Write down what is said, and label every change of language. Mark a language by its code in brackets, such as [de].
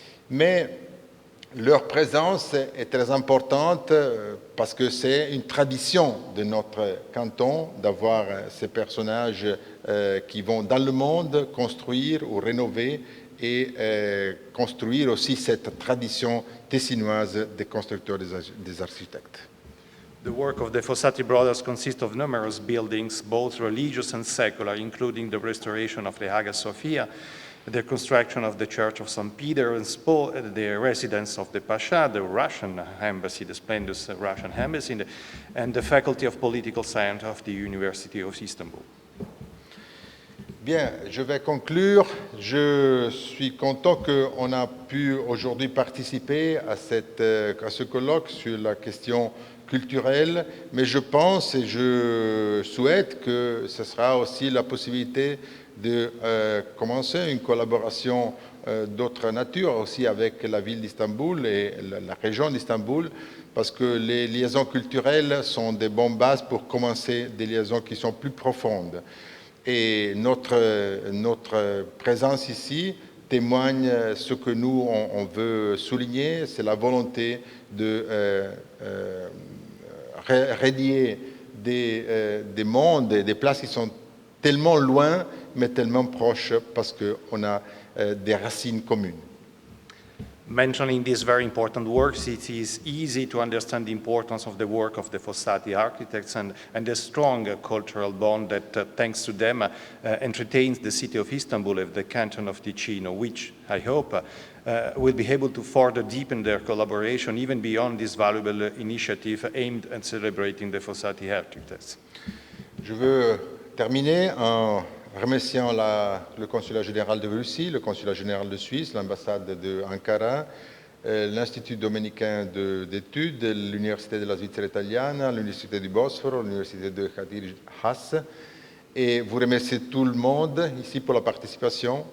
[fr] Mais leur présence est très importante parce que c'est une tradition de notre canton d'avoir ces personnages qui vont dans le monde construire ou rénover et construire aussi cette tradition tessinoise des constructeurs, des architectes. [en] The work of the Fossati brothers consists of numerous buildings, both religious and secular, including the restoration of the Hagia Sophia, the construction of the Church of St. Peter and the residence of the Pasha, the Russian embassy, the splendid Russian embassy, and the Faculty of Political Science of the University of Istanbul. [fr] Bien, je vais conclure. Je suis content qu'on a pu aujourd'hui participer à ce colloque sur la question culturelle, mais je pense et je souhaite que ce sera aussi la possibilité de commencer une collaboration d'autre nature aussi avec la ville d'Istanbul et la région d'Istanbul, parce que les liaisons culturelles sont des bonnes bases pour commencer des liaisons qui sont plus profondes. Et notre présence ici témoigne ce que nous, on veut souligner, c'est la volonté de relier des mondes et des places qui sont tellement loin, mais tellement proches, parce qu'on a des racines communes. [en] Mentioning these very important works, it is easy to understand the importance of the work of the Fossati architects and the strong cultural bond that, thanks to them, entertains the city of Istanbul and the Canton of Ticino, which I hope will be able to further deepen their collaboration even beyond this valuable initiative aimed at celebrating the Fossati architects. [fr] Je veux terminer en remerciant le consulat général de Russie, le consulat général de Suisse, l'ambassade d'Ankara, l'Institut dominicain d'études, l'Università della Svizzera italiana, l'Université du Bosphore, l'Université de Khadir Has, et vous remercier tout le monde ici pour la participation.